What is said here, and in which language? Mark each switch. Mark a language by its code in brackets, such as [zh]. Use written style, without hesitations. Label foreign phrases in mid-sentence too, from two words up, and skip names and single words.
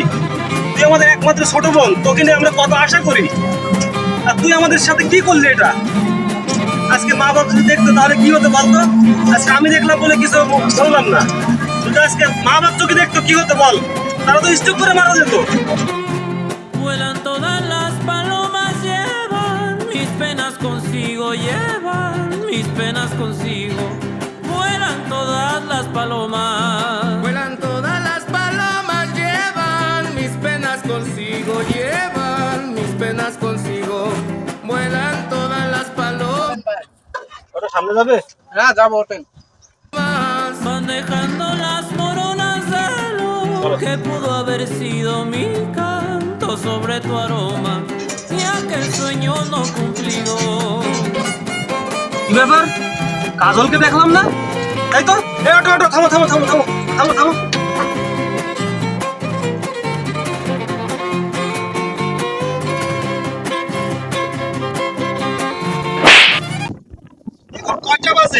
[bn] তুই আমাদের একমাত্র ছোট বোন, তোকে নিয়ে আমরা কত আশা করি, আর তুই আমাদের সাথে কি করলি এটা? আজকে মা বাবা যদি দেখতো তাহলে কি হতো বলতো? আজকে আমি দেখলাম বলে কিছু বললাম না, যদি আজকে মা বাবা তোকে দেখতো কি হতো বল? তারা তো স্ট্রোক করে মারা যেত। [es] Vuelan todas las palomas, llevan mis penas consigo, llevan mis penas consigo. Vuelan todas las palomas. Vuelan todas las palomas, llevan mis penas consigo, llevan mis penas consigo. Vuelan todas las palomas. [bn] ওটা সামনে যাবে? হ্যাঁ যাবো ওঠেন। [es] Van dejando las moronas de lo que pudo haber sido mi canto sobre tu aroma y aquel sueño no cumplido. [bn] কি ব্যাপার? কাজলকে দেখলাম না, তাই তো? এই অটো অটো, থামো থামো থামো থামো থামো থামো। এখন কয়টা বাজে?